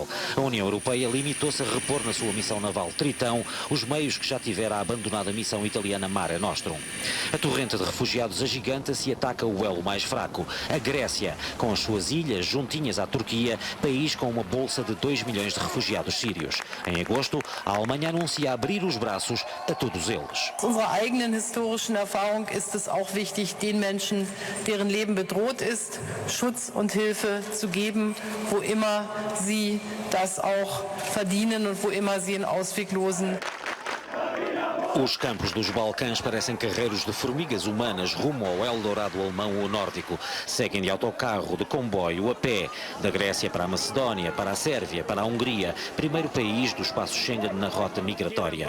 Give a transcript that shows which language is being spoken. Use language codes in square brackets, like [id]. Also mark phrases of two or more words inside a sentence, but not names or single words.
[pt] A União Europeia limitou-se a repor na sua missão naval Tritão os meios que já tivera a abandonada missão italiana Mare Nostrum. A torrente de refugiados agiganta-se e ataca o elo mais fraco, a Grécia, com as suas ilhas juntinhas à Turquia, país com uma bolsa de 2 milhões de refugiados sírios. Em agosto, a Alemanha anuncia abrir os braços a todos eles. [de] Unserer eigenen historischen Erfahrung ist es auch wichtig, den Menschen, deren Leben bedroht ist, Schutz und Hilfe zu geben, wo immer sie das auch verdienen und wo immer sie einen ausweglosen. [pt] Os campos dos Balcãs parecem carreiros de formigas humanas rumo ao Eldorado alemão ou nórdico. Seguem de autocarro, de comboio, a pé, da Grécia para a Macedónia, para a Sérvia, para a Hungria, primeiro país do espaço Schengen na rota migratória.